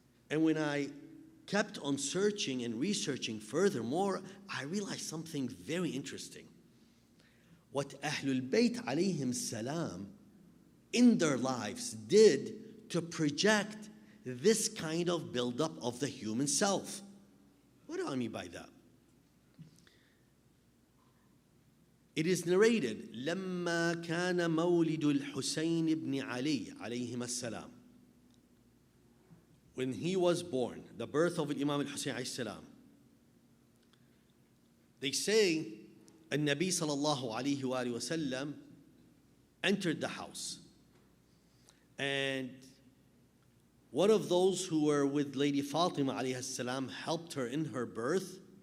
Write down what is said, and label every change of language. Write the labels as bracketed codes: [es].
[en] And when I kept on searching and researching furthermore, I realized something very interesting. What Ahlul Bayt alayhim salam in their lives did to project this kind of buildup of the human self. What do I mean by that? [ar] It is narrated, لما كان مولد الحسين بن علي عليهما السلام. [en] When he was born, the birth of Imam al-Hussein alayhi salam, they say, [ar] النبي صلى الله عليه وآله وسلم [en] entered the house. And one of those who were with Lady Fatima alayhi salam helped her in her birth.